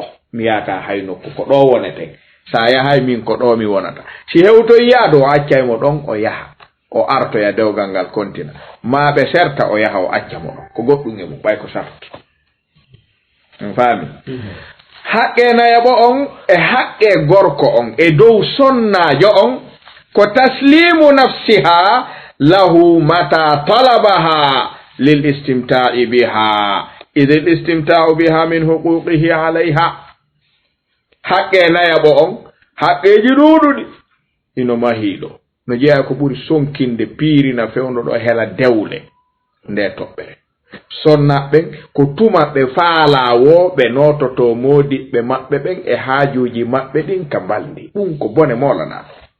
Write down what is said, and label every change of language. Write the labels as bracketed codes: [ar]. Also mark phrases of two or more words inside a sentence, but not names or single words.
[ff] mi yaata hay nokku ko ɗo wonete sa yahay min ko ɗo mi wonata si hewtoy yaado o accaymo ɗon o yaha o artoya dewgal ngal kontina ma ɓe serta o yaha o accamo ɗon ko goɗɗum e mum ɓay ko sarto faami haqqe nayaɓo on e haqqe gorko on e dow sonnajo on ko [ar] تسليم نفسها له متى طلبها للاستمتاع بها إذ الاستمتاع بها من حقوقه عليها [ff] haqqe nayaɓo on haqqeji ɗuɗuɗi ino mahiɗo no jeeya ko ɓuri sonkinde piirina fewno ɗo hela dewle nde toɓɓere sonnaɓe ko tumaɓe faalawo ɓe nototo modiɓɓe maɓɓe ɓen e haajuji maɓɓe ɗin ka balɗi ɗum ko bone molanaɗo